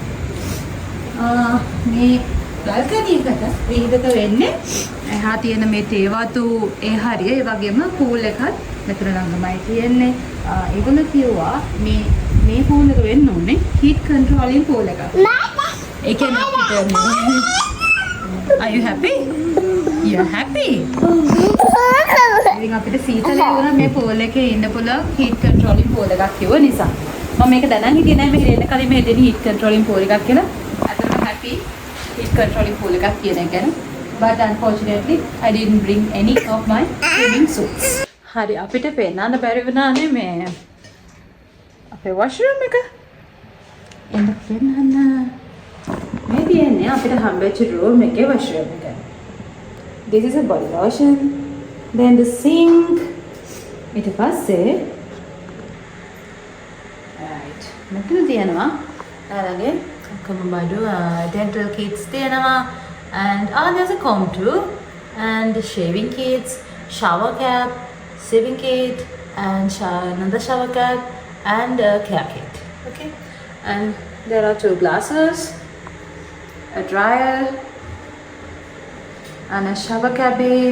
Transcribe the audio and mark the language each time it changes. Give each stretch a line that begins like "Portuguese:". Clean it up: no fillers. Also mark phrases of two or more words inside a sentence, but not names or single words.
Sinhala: මේ බල්කනි එකට වීව් එක වෙන්නේ එහා තියෙන මේ තේවතු ඒ හරිය ඒ වගේම පූල් එකත් මෙතන ළඟමයි තියෙන්නේ. ඒගොල්ලෝ කිව්වා මේ පූල් එක වෙන්න ඕනේ
English: heat controlling pool
Sinhala: එකක්. ඒ කියන්නේ අපිට
English: Are you happy? You're happy?
Sinhala: ඉතින් අපිට සීතලේ වුණා මේ පූල් එකේ ඉන්න පුළුවන්
English: heat controlling pool
Sinhala: එකක් කිව්ව නිසා. මම මේක දැනන් හිටියේ නෑ මෙහෙ එන්න කලින් මේ දෙන
English: heat controlling pool
Sinhala: එකක් කියලා. අතට
English: happy heat controlling pool
Sinhala: එකක් කියන එක ගැන.
English: But unfortunately I didn't bring any of my swimming suits.
Sinhala: හරි අපිට පෙන්නන්න බැරි වුණානේ මේ අපේ washroom එක. එන්න පෙන්නන්න. මේ තියෙන්නේ අපිට හම්බෙච්ච room එකේ washroom එක.
English: This is a body lotion. Then the sink.
Sinhala: ඊට පස්සේ right. මෙතන තියෙනවා ළඟේ
English: Kamabadu, dental kits තියෙනවා and there's a comb too and shaving kits, shower cap, sieving kit and another shower cap and a care kit. Okay, and there are 2 glasses, a dryer and a shower cabin.